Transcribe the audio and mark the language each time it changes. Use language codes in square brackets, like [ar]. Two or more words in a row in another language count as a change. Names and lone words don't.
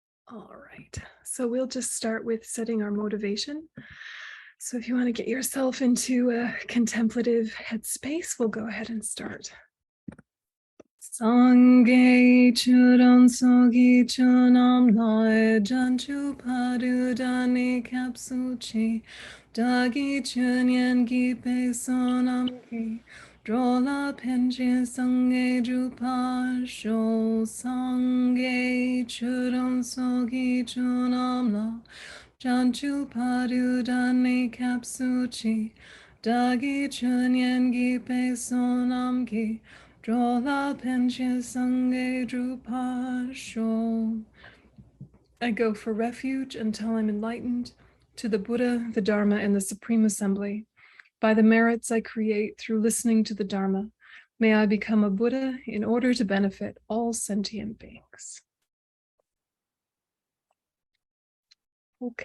[en] All right, so we'll just start with setting our motivation. So if you want to get yourself into a contemplative headspace, we'll go ahead and start. [bo] སངས་རྒྱས་ཆོས་དང་ཚོགས་ཀྱི་མཆོག་རྣམས་ལ། བྱང་ཆུབ་བར་དུ་བདག་ནི་སྐྱབས་སུ་མཆི། བདག་གི ཆོས་ཉན་པ་ཡི་བསོད་ནམས་ཀྱིས། འགྲོ་ལ་ཕན་ཕྱིར་སངས་རྒྱས་འགྲུབ་པར་ཤོག། སངས་རྒྱས་ཆོས་དང་ཚོགས་ཀྱི་མཆོག་རྣམས་ལ། བྱང་ཆུབ་བར་དུ་བདག་ནི་སྐྱབས་སུ་མཆི། བདག་གི་ཆོས་ཉན་པ་ཡི་བསོད་ནམས་ཀྱིས། འགྲོ་ལ་ཕན་ཕྱིར་སངས་རྒྱས་འགྲུབ་པར་ཤོག. [en] I go for refuge until I'm enlightened to the Buddha, the Dharma, and the Supreme Assembly. By the merits I create through listening to the Dharma, may I become a Buddha in order to benefit all sentient beings. Okay.